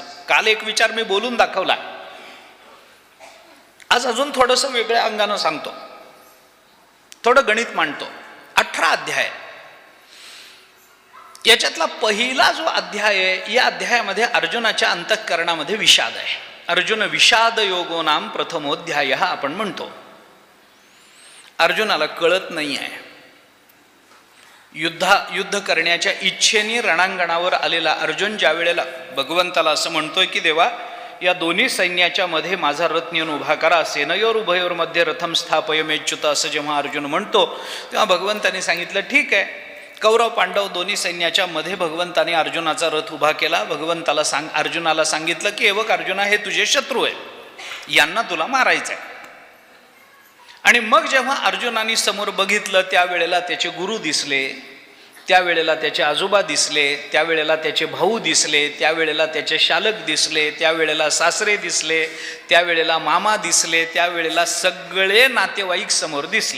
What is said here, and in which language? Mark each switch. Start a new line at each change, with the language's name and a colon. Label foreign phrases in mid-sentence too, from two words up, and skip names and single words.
Marathi: काल एक विचार मी बोलून दाखवला, आज अजून थोडंसं वेगळ्या अंगानं सांगतो, थोडं गणित मांडतो. 18 अध्याय, याच्यातला पहिला जो अध्याय आहे, या अध्यायामध्ये अर्जुनाच्या अंतःकरणामध्ये विषाद आहे.
Sanskrit: अर्जुन विषाद योगो नाम प्रथमोध्याय
Marathi: आपण म्हणतो. अर्जुनाला कळत नाही आहे, युद्ध करण्याच्या इच्छेने रणांगणावर आलेला अर्जुन ज्या वेळेला भगवंताला असं म्हणतोय की देवा, या दोन्ही सैन्याच्या मध्ये माझा रथ नेऊन उभा करा,
Sanskrit: सेनयोर उभयोर मध्ये रथम स्थापयमेच्युत,
Marathi: असं जेव्हा अर्जुन म्हणतो तेव्हा भगवंतानी सांगितलं ठीक आहे. कौरव पांडव दोन्ही सैन्याच्या मध्ये भगवंताने अर्जुनाचा रथ उभा केला. भगवंताला अर्जुनाला सांगितलं की हे बघ अर्जुना, हे तुझे शत्रू आहे, यांना तुला मारायचं आहे. आणि मग जेव्हा अर्जुनाने समोर बघितलं त्यावेळेला त्याचे गुरु दिसले, त्यावेळेला त्याचे आजोबा दिसले, त्यावेळेला त्याचे भाऊ दिसले, त्यावेळेला त्याचे शालक दिसले, त्यावेळेला सासरे दिसले, त्यावेळेला मामा दिसले, त्यावेळेला सगळे नातेवाईक समोर दिसले.